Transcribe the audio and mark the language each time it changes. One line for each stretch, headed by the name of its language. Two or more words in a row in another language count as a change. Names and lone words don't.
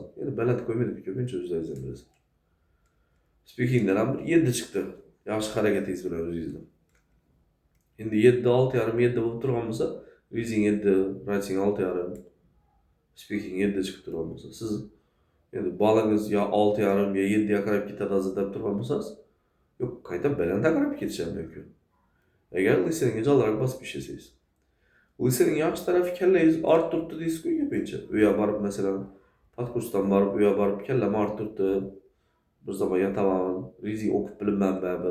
Uzbek: Endi baland qo'ymadik ko'pincha o'zlaringiz bilasiz. Speakingdan ham bir 7 chiqdi. Yaxshi harakatingiz bilan o'zingizdan. Endi 7, 6,5, 7 bo'lib turgan bo'lsa, reading 7, writing 6,5, speaking 7 chiqib turgan bo'lsa, siz endi balangiz ya 6,5 ya 7'ye qarab ketadi deb turgan bo'lsangiz, yo'q, qayta balandga qarab ketishi ham mumkin. Agar listeningga jonliroq bosib ishlasangiz. Listening yaxshi tarafi kallangiz orttiribdi deysiz-ku ko'pincha. U yoqqa borib masalan, podkursdan borib, u yoqqa borib kallam orttiribdi. Bir zaman yotaman, reading o'qib bilmayman baribir.